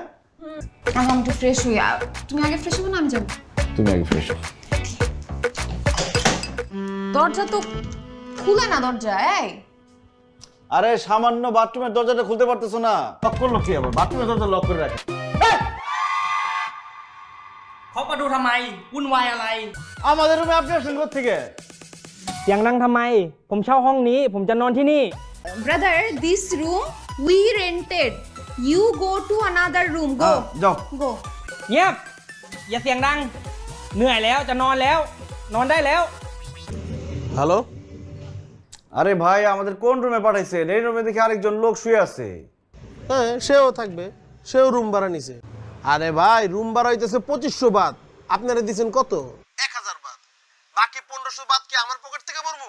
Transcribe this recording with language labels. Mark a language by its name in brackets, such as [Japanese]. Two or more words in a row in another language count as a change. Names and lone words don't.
[Bangla] আমি একটু ফ্রেশ হই। তুমি আগে ফ্রেশ হবে না আমি যাবো? তুমি আগে ফ্রেশ হও। দরজা তো খুলে না, দরজা। এই আরে সামান্য বাথরুমের দরজাটা খুলতে পারতেছো না? লক করলো কি আবার? বাথরুমের দরজা লক করে রাখে। [Thai] เขามาดูทำไมวุ่นวายอะไร [Bangla] আমাদের রুমে আপনি আসলেন কোত্থেকে? [Thai] เสียงดังทำไม ผมเช่าห้องนี้ ผมจะนอนที่นี่ [English] Brother, this room we rented, you go to another room, go [Bangla] যাও। গো। [Thai] เงียบ อย่าเสียงดัง เหนื่อยแล้วจะนอนแล้ว นอนได้แล้ว [Bangla] হ্যালো, আরে ভাই, আমাদের কোন রুমে পাঠাইছেন? এই রুমে দেখি আরেকজন লোক শুয়ে আছে। হ্যাঁ সেও থাকবে, সেও রুম ভাড়া নিছে। আরে ভাই, রুম ভাড়া হইতেছে 2500 বাদ, আপনারা দিছেন কত? 1000 বাদ। বাকি 1500 বাদ কি আমার পকেট থেকে ভরবো?